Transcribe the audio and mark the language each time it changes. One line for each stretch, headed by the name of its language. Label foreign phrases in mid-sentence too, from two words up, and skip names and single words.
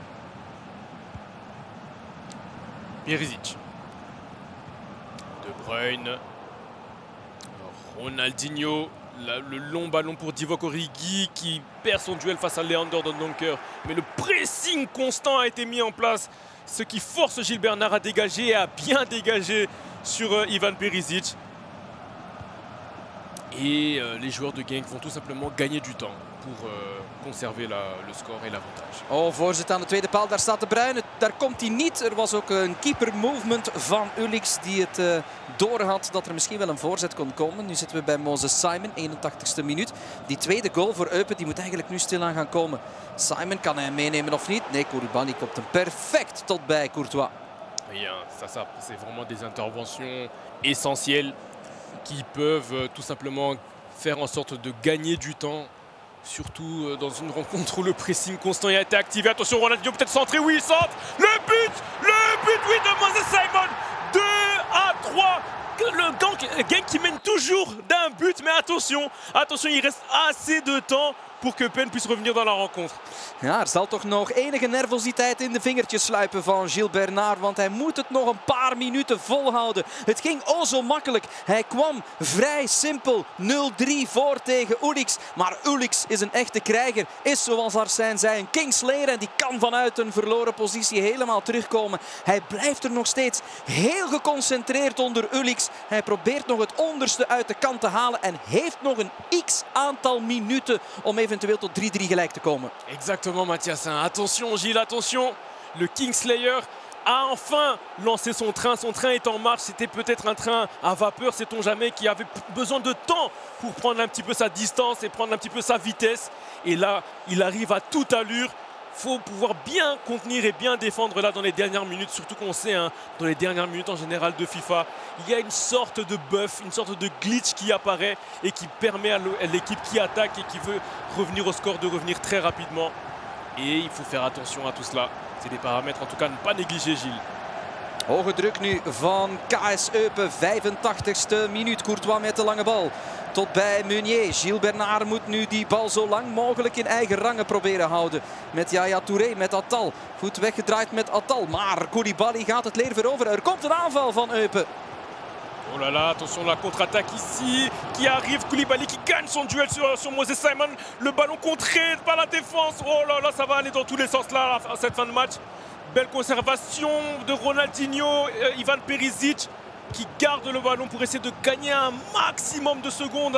French: Perisic. De Bruyne. Ronaldinho. Le long ballon pour Divock Origi qui perd son duel face à Leander Dendoncker. Mais le pressing constant a été mis en place. Ce qui force Gilles Bernard à dégager et à bien dégager sur Ivan Perisic. Et les joueurs de Genk vont tout simplement gagner du temps pour conserver le score et l'avantage.
Dutch: Oh, voorzet aan de tweede paal. Daar staat de Bruyne. Daar komt hij niet. Er was ook een
English: keeper movement
Dutch: van Uliks die het doorhad dat er misschien wel een voorzet kon komen. Nu zitten we bij Moses Simon, 81ste minuut. Die tweede goal voor Eupen die moet eigenlijk nu stilaan gaan komen. Simon, kan hij hem meenemen of niet? Nee, Koulibaly komt hem perfect tot bij Courtois.
French: Bien, ça c'est vraiment des interventions essentielles qui peuvent tout simplement faire en sorte de gagner du temps. Surtout dans une rencontre où le pressing constant a été activé. Attention, Ronaldinho peut-être centré. Oui, il centre. Le but, oui, de Moses Simon. 2-3. Le Genk qui mène toujours d'un but. Mais attention, il reste assez de temps pour que Penn puisse revenir dans la rencontre.
Dutch: Ja, er zal toch nog enige nervositeit in de vingertjes sluipen van Gilles Bernard. Want hij moet het nog een paar minuten volhouden. Het ging o zo makkelijk. Hij kwam vrij simpel 0-3 voor tegen Uliks. Maar Uliks is een echte krijger. Is zoals Arsène zei een Kingslayer. En die kan vanuit een verloren positie helemaal terugkomen. Hij blijft er nog steeds heel geconcentreerd onder Uliks. Hij probeert nog het onderste uit de kant te halen. En heeft nog een x-aantal minuten om eventueel tot 3-3 gelijk te komen.
French: Exactement, Mathias. Attention, Gilles, attention. Le Kingslayer a enfin lancé son train. Son train est en marche. C'était peut-être un train à vapeur, sait-on jamais, qui avait besoin de temps pour prendre un petit peu sa distance et prendre un petit peu sa vitesse. Et là, il arrive à toute allure. Il faut pouvoir bien contenir et bien défendre là dans les dernières minutes. Surtout qu'on sait, hein, dans les dernières minutes en général de FIFA, il y a une sorte de buff, une sorte de glitch qui apparaît et qui permet à l'équipe qui attaque et qui veut revenir au score de revenir très rapidement. Et il faut faire attention à tout cela. C'est des paramètres en tout cas à ne pas négliger, Gilles.
Dutch: Hoge druk nu van KS Eupen, 85ste minuut. Courtois met de lange bal. Tot bij Meunier. Gilles Bernard moet nu die bal zo lang mogelijk in eigen rangen proberen houden. Met Yaya Touré, met Attal. Goed weggedraaid met Attal. Maar Koulibaly gaat het leer veroveren. Er komt een aanval van Eupen.
French: Oh là là, attention la contre-attaque ici qui arrive. Koulibaly qui gagne son duel sur Moses Simon. Le ballon contré par la défense. Oh là là, ça va aller dans tous les sens là à cette fin de match. Belle conservation de Ronaldinho, Ivan Perisic qui garde le ballon pour essayer de gagner un maximum de secondes.